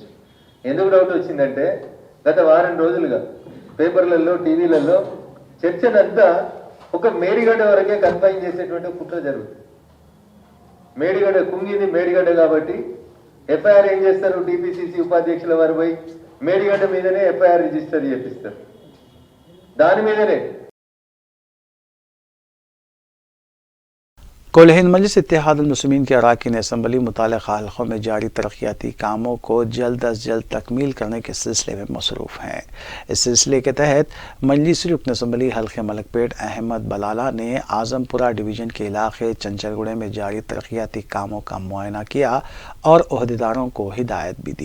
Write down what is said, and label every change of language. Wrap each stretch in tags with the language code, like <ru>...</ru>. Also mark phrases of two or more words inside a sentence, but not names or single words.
<te>ఎందుకు డౌట్ వచ్చిందంటే గత వారం రోజులుగా పేపర్లలో, టీవీలలో చర్చనంతా ఒక మేడిగడ్డ వరకే కన్ఫైన్ చేసేటువంటి కుట్ర జరుగుతుంది. మేడిగడ్డ కుంగింది మేడిగడ్డ కాబట్టి FIR ఏం చేస్తారు, TPCC ఉపాధ్యక్షుల వారు పోయి మేడిగడ్డ మీదనే</te> <en>FIR register</en> <te>చేపిస్తారు. దాని మీదనే</te> <ur>کل ہند مجلس اتحاد المسلمین کے اراکین اسمبلی متعلقہ حلقوں میں جاری ترقیاتی کاموں کو جلد از جلد تکمیل کرنے کے سلسلے میں مصروف ہیں۔ اس سلسلے کے تحت مجلسی رکن اسمبلی حلقہ ملک پیٹ احمد بلالہ نے اعظم پورہ ڈویژن کے علاقے چنچل گڑھے میں جاری ترقیاتی کاموں کا معائنہ کیا اور عہدیداروں کو ہدایت بھی دی۔</ur>